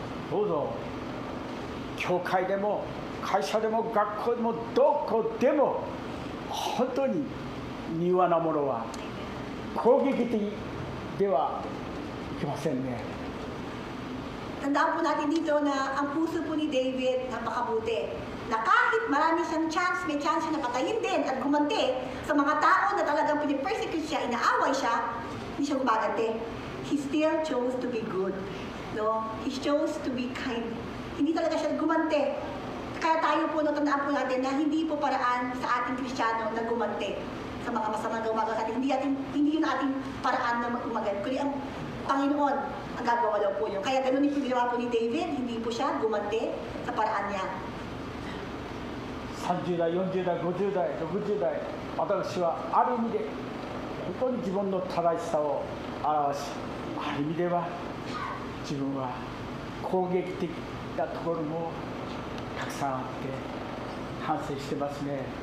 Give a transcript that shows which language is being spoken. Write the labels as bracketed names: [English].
[Japanese] どうぞ教会でも会社でも学校でもどこでも本当に柔和なものは攻撃的ではいけませんね。 [Filipino] Tandaan po natin dito na ang puso po ni David napakabuti. Na kahit marami siyang chance, may chance siya na patayin din at gumanti sa mga tao na talagang pinipersecute siya, inaaway siya, hindi siya gumaganti. [English] He still chose to be good. No? He chose to be kind. [Filipino] Hindi talaga siya gumanti. Kaya tayo po, no, tandaan po natin na hindi po paraan sa ating Kristiyano na gumanti sa mga masamang gumagawa sa atin. Hindi yun ating paraan na umagan. Kundi ang Panginoon ang gagawa daw po yun. Kaya ganun yung ginawa po ni David, hindi po siya gumanti sa paraan niya. [Japanese] 30代、40代、50代、60代、私はある意味で本当に自分の正しさを表し、ある意味では自分は攻撃的なところもたくさんあって反省してますね。